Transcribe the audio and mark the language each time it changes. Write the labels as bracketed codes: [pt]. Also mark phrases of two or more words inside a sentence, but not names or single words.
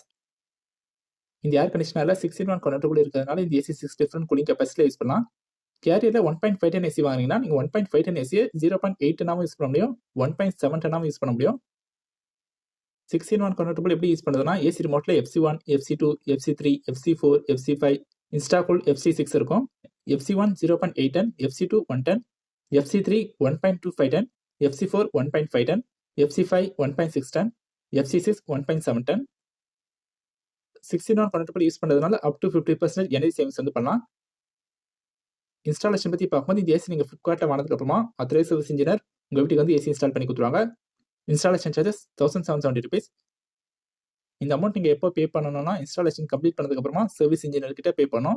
[ta] இந்த ஏர் கண்டிஷனரில் 16 கன்வெர்ட்டபிள் இருக்கிறதுனால இந்த ஏசி 6 [en] different cooling capacity-il [ta] யூஸ் பண்ணலாம். கேரியரில் 1.5 [en] ton AC [ta] வாங்கினீங்கன்னா நீங்கள் 1.5 [en] ton AC-ai [ta] 0.8 டன்னாகவும் யூஸ் பண்ண முடியும், 1.7 டன்னாகவும் யூஸ் பண்ண முடியும். 16 கன்வெர்ட்டபிள் எப்படி யூஸ் பண்ணுறதுனா, [en] AC remote-il [ta] FC1, FC2, FC3, FC4, FC5, இன்ஸ்டாகூல் FC6 இருக்கும். FC1 0.8 டன், FC2 1 டன், FC3 1.25 டன், FC4 1.5 டன், FC5 1.6 டன், FC6 1.7 டன். 16 கன்வெர்ட்டபிள் யூஸ் பண்ணுறதுனால [en] up to 50% energy savings [ta] வந்து பண்ணலாம். இன்ஸ்டாலேஷன் பற்றி பார்க்கும்போது இந்த ஏசி நீங்கள் ஃப்ளிப்கார்ட்டில் வாங்கினதுக்கப்புறமா [en] authorised service engineer [ta] உங்கள் வீட்டுக்கு வந்து [en] AC install [ta] பண்ணி கொடுத்துருவாங்க. [en] installation charges 1770 rupees. [ta] இந்த அமௌண்ட் நீங்கள் எப்போ பே பண்ணணும்னா [en] installation complete [ta] பண்ணதுக்கப்புறமா [en] service engineer-kitta [ta] பே பண்ணணும்.